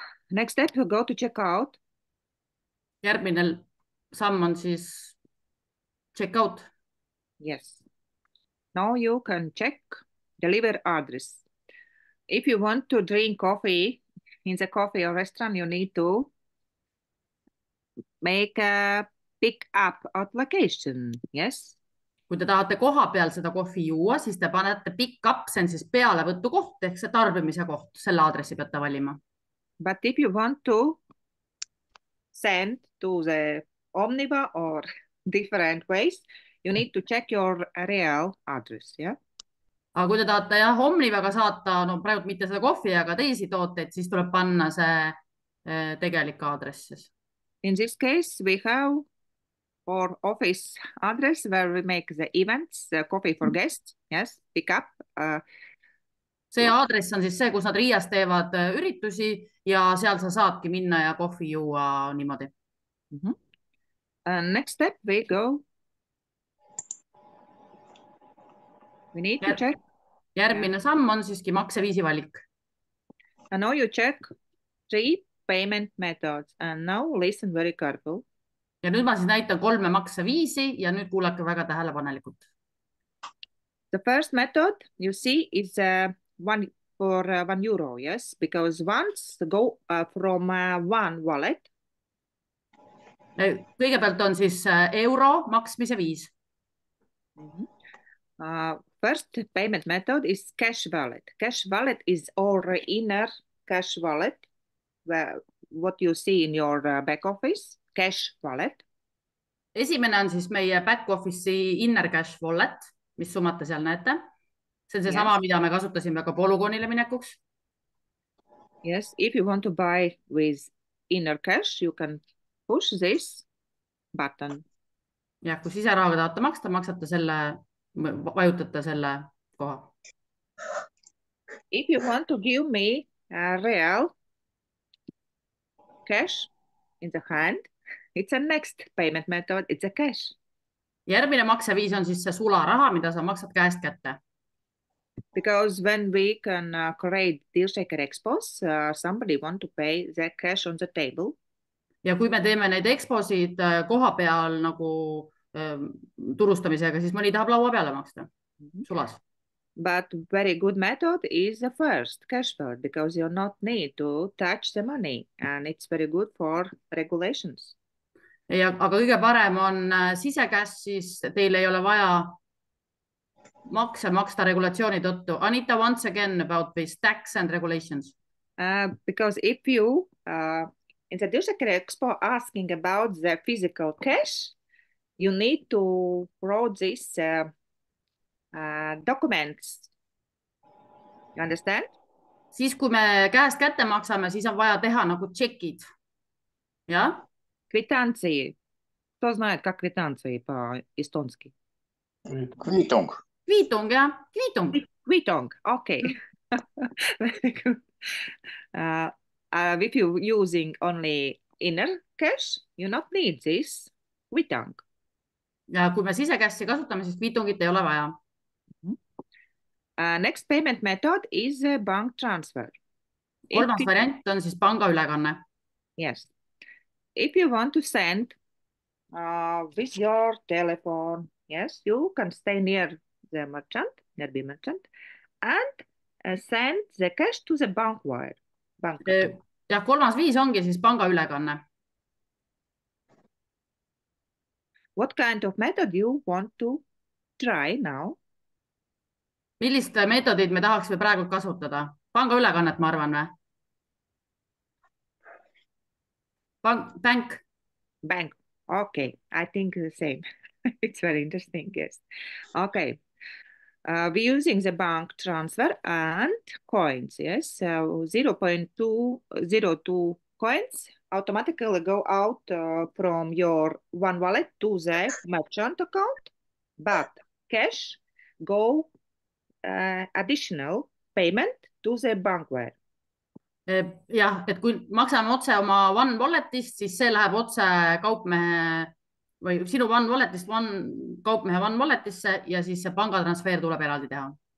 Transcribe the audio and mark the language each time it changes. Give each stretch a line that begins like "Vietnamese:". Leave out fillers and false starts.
English: Next step, we go to checkout.
Estonian: Järgmine samm on siis checkout.
English: Yes. Now you can check deliver address. If you want to drink coffee in the coffee or restaurant, you need to make a pick up application, yes?
Estonian: Kui te tahate koha peal seda kohvi juua, siis te panete pick up, see on siis pealevõttu koht, ehk see tarbimise koht, selle aadressi peate valima.
English: But if you want to send to the Omniva or different ways, you need to check your real address, yeah?
Estonian: aga kui te tahate jah, Omnivaga saata, no praegu mitte seda kohvi, aga teisi tooteid, siis tuleb panna see tegelik aadress siis.
English: In this case, we have our office address where we make the events, coffee for guests, yes, pick up.
Estonian: See aadress on siis see, kus nad Riias teevad üritusi ja seal sa saadki minna ja kohvi juua niimoodi.
English: Next step, we go. We need to check.
Estonian: Järgmine samm on siiski makseviisi valik.
English: And now you check 3 payment methods and now listen very careful.
Estonian: Ja nüüd ma siis näitan 3 makseviisi ja nüüd kuulake väga tähelepanelikult.
English: The first method you see is one for €1, yes, because once go from one wallet.
Estonian: Kõigepealt on siis euro maksmise viis.
English: First payment method is cash wallet. Cash wallet is our inner cash wallet, what you see in your back office, cash wallet.
Estonian: Esimene on siis meie back office'i inner cash wallet, mis summata seal näete. See on see sama, mida me kasutasime ka Polygonile minekuks.
English: Yes, if you want to buy with inner cash, you can push this button.
Estonian: Ja kui siserahaga tahate maksta, maksate selle, vajutate selle koha.
English: If you want to give me a real cash in the hand, it's a next payment method, it's a cash.
Estonian: Järgmine makseviis on siis see sularaha, mida sa maksad käest kätte.
English: Because when we can create DealShaker expos, somebody want to pay the cash on the table.
Estonian: Ja kui me teeme neid exposid koha peal nagu turustamisega, siis mõni tahab laua peale maksta sulas.
English: But very good method is the first cash wallet because you not need to touch the money and it's very good for regulations.
Estonian: Ja, aga kõige parem on sisekäs, siis teil ei ole vaja makse maksta regulatsiooni tõttu.
English: Anita, once again about this tax and regulations. Because if you in the DealShaker Expo asking about the physical cash, you need to write these documents. You understand?
Estonian: Siis kui me käest kätte maksame, siis on vaja teha nagu tšekid. Ja?
Russian: Квитанции. Кто знает, как квитанции по-эстонски?
Estonian: Kvitung. Kvitung, jah. Kvitung.
English: Kvitung, okay. Very good. If you're using only inner cash, you not need this kvitung.
Estonian: Ja kui me sisekässi kasutame, siis kvitungit ei ole vaja.
English: Next payment method is bank transfer.
Estonian: Kolmas variant on siis panga ülekanne.
English: Yes. If you want to send with your telephone, yes, you can stay near the merchant, nearby merchant, and send the cash to the bank wire.
Estonian: Ja kolmas viis ongi siis panga ülekanne.
English: What kind of method you want to try now?
Estonian: Millist meetodid me tahaksime praegu kasutada? Panga ülekannet, ma arvan, või?
English: Bank. Bank. Okay, I think the same. It's very interesting, yes. Okay. We're using the bank transfer and coins, yes. So 0.202 coins automatically go out from your one wallet to the merchant account, but cash go additional payment to the bank wire.
Estonian: Jah, et kui maksame otse oma One Walletist, siis see läheb otse kaupmehe või sinu One Walletist kaupmehe One Walletisse ja siis see pangatransfer tuleb eraldi teha.